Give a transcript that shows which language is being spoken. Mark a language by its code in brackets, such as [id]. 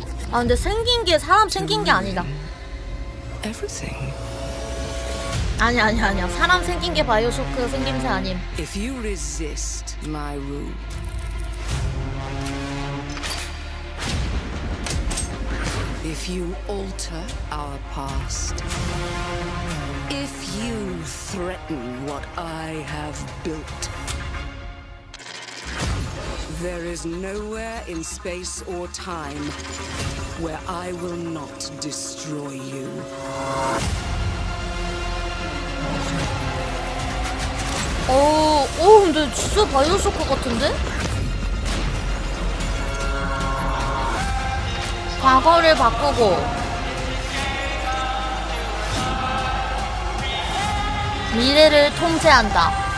[ko] 아 근데 생긴 게 사람 생긴 게 아니다. 아니야. 사람 생긴 게 바이오쇼크 생김새 아님. [en] If you resist my rule, if you alter our past, if you threaten what I have built, there is nowhere in space or time where I will not destroy you. [ko] 근데 진짜 바이오쇼크 같은데? 과거를 바꾸고 미래를 통제한다.